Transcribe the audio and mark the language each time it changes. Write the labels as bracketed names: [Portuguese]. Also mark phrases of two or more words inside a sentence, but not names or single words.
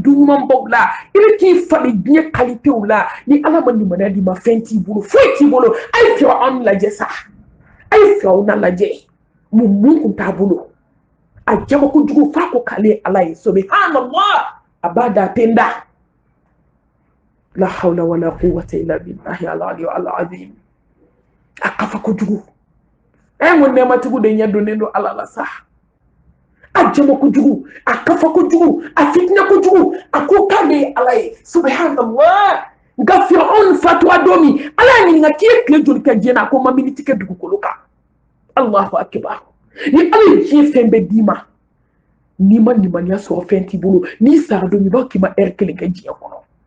[Bambara] du ɲumanbaw la i bɛ k'i falen diɲɛ kalitew la ni Ala ma limaniya d'i ma fɛn t'i bolo foyi t'i bolo a ye Firawuna lajɛ sa a ye Firawuna lajɛ mun kun t'a bolo a jama kojugu f'a ko k'ale ye Ala ye subhanallah a b'a da a tɛ n da la [Arabic] حول ولا قوة إلا بالله العلي العظيم [Bambara] a kafa kojugu n ko nɛɛmatigiw de ɲɛ donnen don Ala la sa a jama kojugu a kafa kojugu a fitinɛ kojugu a ko k'ale ye Ala ye subhanallah nka Firawuna fatuwa don min Ala y'a ɲininka k'i ye tile joli kɛ diɲɛ na a ko n ma miniti kɛ dugukolo kan [Arabic] الله أكبر [Bambara] ni Ala ye diɲɛ fɛn bɛɛ d'i ma n'i ma limaniya sɔrɔ fɛn t'i bolo n'i sara don min i b'a k'i ma heure kelen kɛ diɲɛ kɔnɔ